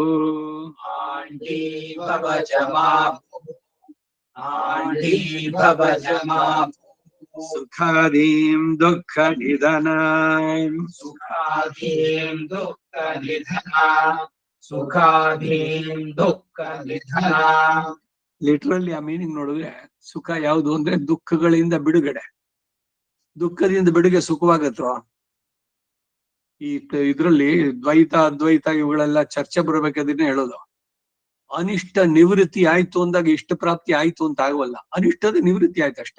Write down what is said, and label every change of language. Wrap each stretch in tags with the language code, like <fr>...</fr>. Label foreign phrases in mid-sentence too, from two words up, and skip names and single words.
<sa>ಆಂಡೀ ಭವಚ ಮಾಮುಹುಃ ಆಂಡೀ ಭವಚ ಮಾಮುಹುಃ ಸುಖಾದೀಂ ದುಃಖ ನಿಧನಾಂ ಸುಖಾಧೀಂ ದುಃಖ ನಿಧನಾ ಸುಖಾಧೀಂ ದುಃಖ ನಿಧನಾ.</sa> <kn>ಲಿಟ್ರಲಿ ಆ ಮೀನಿಂಗ್ ನೋಡಿದ್ರೆ ಸುಖ ಯಾವುದು ಅಂದ್ರೆ ದುಃಖಗಳಿಂದ ಬಿಡುಗಡೆ. ದುಃಖದಿಂದ ಬಿಡುಗೆ ಸುಖವಾಗತ್ತೋ? ಇದ್ರಲ್ಲಿ ದ್ವೈತ ಅದ್ವೈತ ಇವುಗಳೆಲ್ಲ ಚರ್ಚೆ ಬರ್ಬೇಕಾದ್ರೆ ಹೇಳೋದು. ಅನಿಷ್ಟ ನಿವೃತ್ತಿ ಆಯ್ತು ಅಂದಾಗ ಇಷ್ಟ ಪ್ರಾಪ್ತಿ ಆಯ್ತು ಅಂತ ಆಗವಲ್ಲ, ಅನಿಷ್ಟದ ನಿವೃತ್ತಿ ಆಯ್ತು ಅಷ್ಟೇ.</kn>